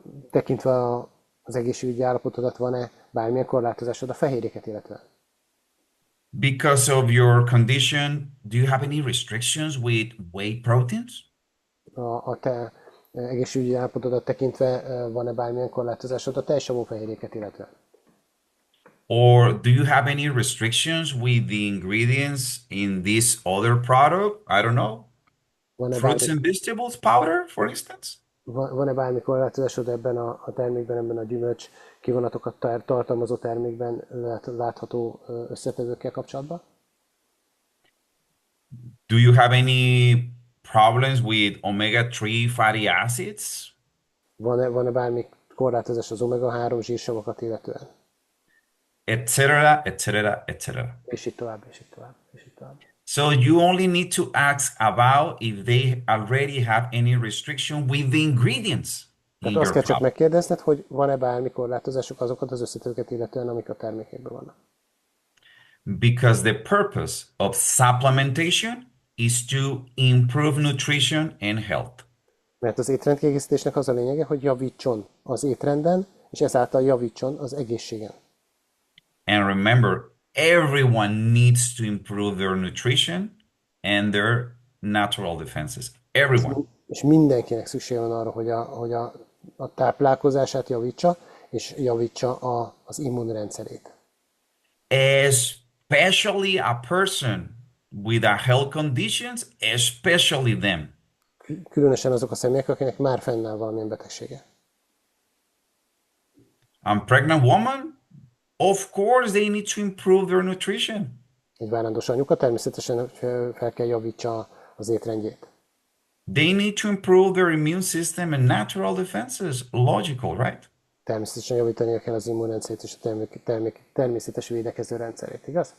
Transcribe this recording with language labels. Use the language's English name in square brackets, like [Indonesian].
[Hungarian] Tekintve az egészségügyi állapotodat, van-e bármilyen korlátozásod a fehérjéket illetve? [English] Because of your condition, do you have any restrictions with whey proteins? [Hungarian] A te egészségügyi állapotodat tekintve van-e bármilyen korlátozásod a teljesavú fehérjéket illetve? [English] Or do you have any restrictions with the ingredients in this other product? I don't know. [Hungarian] Van-e [English] Fruits [Hungarian] bármi, [English] and vegetables powder, for instance? [Hungarian] van-e bármi korlátozásod ebben a termékben, ebben a gyümölcs kivonatokat tartalmazó termékben látható összetevőkkel kapcsolatban? [English] Do you have any problems with omega-3 fatty acids? [Hungarian] Van-e bármi korlátozás az omega-3 zsírsavakat illetően? [English] Etc., etc., etc. [Hungarian] És így tovább, és így tovább, és így tovább. [English] So you only need to ask about if they already have any restriction with the ingredients in [Hungarian] Tehát azt [English] your [Hungarian] kell csak [English] product. [Hungarian] megkérdezned, hogy van-e bármi korlátozásuk azokat az összetevőket illetően, amik a termékekben vannak. [English] Because the purpose of supplementation is to improve nutrition and health. [Hungarian] Mert az étrendkiegészítésnek az a lényege, hogy javítson az étrenden, és ezáltal javítson az egészségen. [English] And remember, everyone needs to improve their nutrition and their natural defenses. Everyone. [Hungarian] És mindenkinek szüksége van arra, hogy a táplálkozását javítsa, és javítsa az immunrendszerét. [English] Especially a person with a health conditions, especially them. [Hungarian] Különösen azok a személyek, akinek már fennáll valamilyen betegsége. [English] A pregnant woman, of course, they need to improve their nutrition. [Hungarian] Egy várandós anyuka természetesen fel kell javítsa az étrendjét. [English] They need to improve their immune system and natural defenses. Logical, right? [Hungarian] Természetesen javítania kell az immunrendszerét és a természetes védekező rendszerét, igaz?